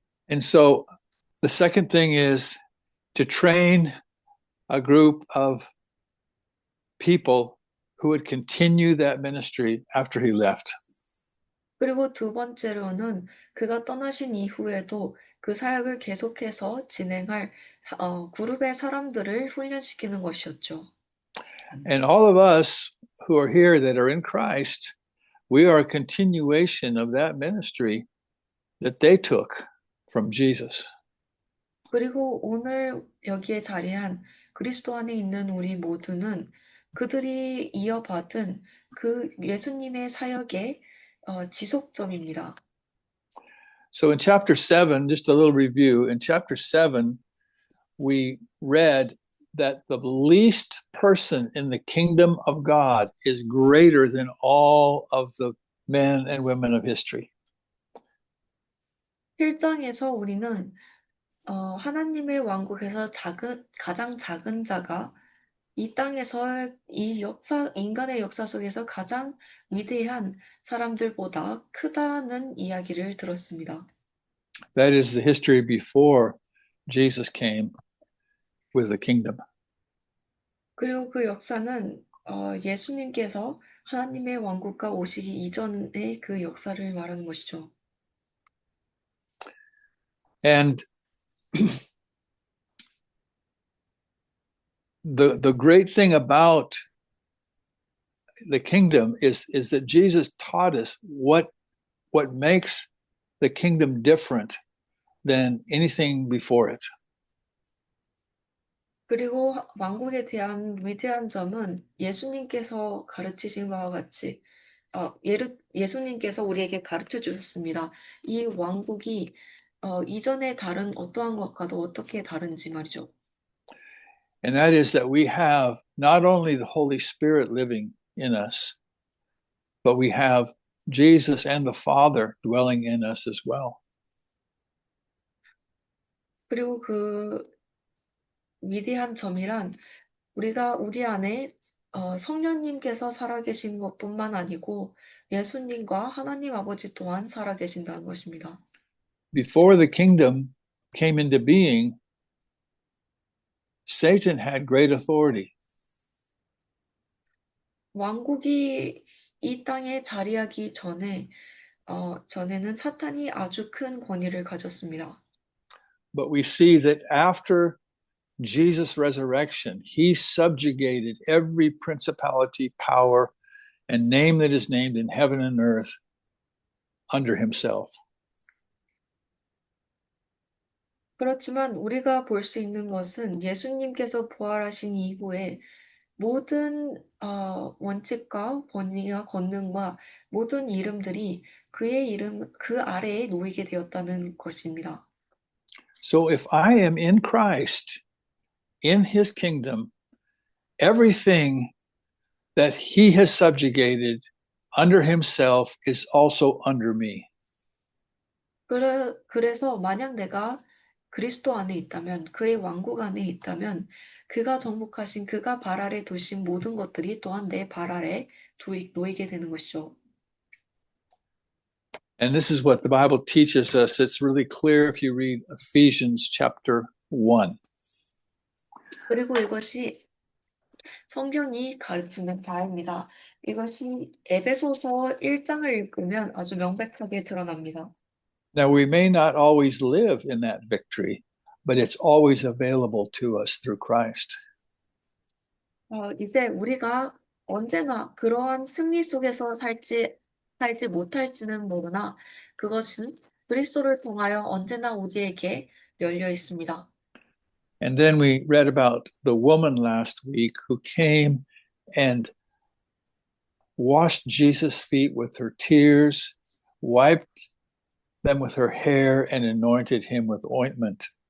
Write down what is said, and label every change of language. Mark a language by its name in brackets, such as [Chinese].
[English] And so the second thing is to train a group of people who would continue that ministry after he left. [Korean] 그리고 두 번째로는 그가 떠나신 이후에도 그 사역을 계속해서 진행할 그룹의 사람들을 훈련시키는 것이었죠. [English] And all of us who are here that are in Christ, we are a continuation of that ministry that they took from Jesus. [Korean] 그리고 오늘 여기에 자리한 그리스도 안에 있는 우리 모두는 그들이 이어받은 그 예수님의 사역의 지속점입니다. [English] So in chapter 7, just a little review, in chapter 7, we read that the least person in the kingdom of God is greater than all of the men and women of history. [Korean] 1장에서 우리는 하나님의 왕국에서 가장 작은 자가 이 땅에서 인간의 역사 속에서 가장 위대한 사람들보다 크다는 이야기를 들었습니다. [English] That is the history before Jesus came with the kingdom. [Korean] 그리고 그 역사는 예수님께서 하나님의 왕국과 오시기 이전의 그 역사를 말하는 것이죠. [English] And the great thing about the kingdom is that Jesus taught us what makes the kingdom different than anything before it. [Korean] 그리고 왕국에 대한 위대한 점은 예수님께서 가르치신 바와 같이 예수님께서 우리에게 가르쳐 주셨습니다. 이 왕국이 이전에 다른 어떠한 것과도 어떻게 다른지 말이죠. [English] And that is that we have not only the Holy Spirit living in us, but we have Jesus and the Father dwelling in us as well. [Korean] 그리고 그 위대한 점이란 우리가 우리 안에 성령님께서 살아계신 것뿐만 아니고 예수님과 하나님 아버지 또한 살아계신다는 것입니다. [English] Before the kingdom came into being, Satan had great authority. [Korean] 왕국이 이 땅에 자리하기 전에는 사탄이 아주 큰 권위를 가졌습니다. [English] But we see that after Jesus' resurrection, he subjugated every principality, power, and name that is named in heaven and earth under himself. [Korean] 그렇지만 우리가 볼 수 있는 것은 예수님께서 부활하신 이후에 모든 원칙과 권위와 권능과 모든 이름들이 그 아래에 놓이게 되었다는 것입니다. [English] So if I am in Christ, in his kingdom, everything that he has subjugated under himself is also under me. [Korean] 그래서 만약 내가 그리스도 안에 있다면, 그의 왕국 안에 있다면, 그가 정복하신 그가 발 아래 두신 모든 것들이 또한 내 발 아래 놓이게 되는 것이죠. [English] And this is what the Bible teaches us. It's really clear if you read Ephesians chapter 1. [Korean] 그리고 이것이 성경이 가르치는 바입니다. 이것이 에베소서 1장을 읽으면 아주 명백하게 드러납니다. [English] Now, we may not always live in that victory, but it's always available to us through Christ. [Korean] 이제 우리가 언제나 그러한 승리 속에서 살지 못할지는 모르나 그것은 그리스도를 통하여 언제나 우리에게 열려 있습니다. [English] And then we read about the woman last week who came and washed Jesus' feet with her tears, wiped them with her hair, and anointed him with ointment.